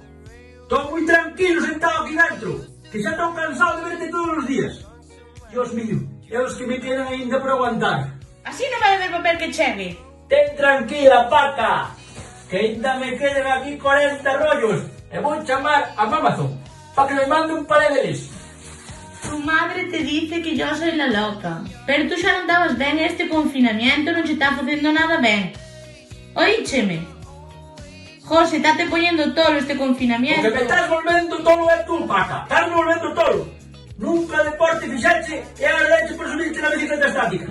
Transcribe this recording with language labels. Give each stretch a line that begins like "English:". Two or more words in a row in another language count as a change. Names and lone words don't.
Galician: Estou moi tranquilo sentado aquí dentro, que xa estou cansado de verte todos os días.
Spanish: Dios mío,
Galician: é os que me quedan ainda por aguantar. Así non vai haber papel que chegue. Ten tranquila, Paca, que ainda me quedan aquí 40 rollos e vou chamar a Amazon para que me mande un par deles.
Spanish: Tu madre te dice que yo soy la loca,
Galician: pero tú xa non dabas ben este confinamiento, non che está facendo nada ben. Oícheme. José, estáte poñendo tolo este confinamiento. O que me estás volvendo tolo é tú, Paca. Estás volvendo tolo. Nunca deporte fixache e agora leche por subirte na bicicleta estática.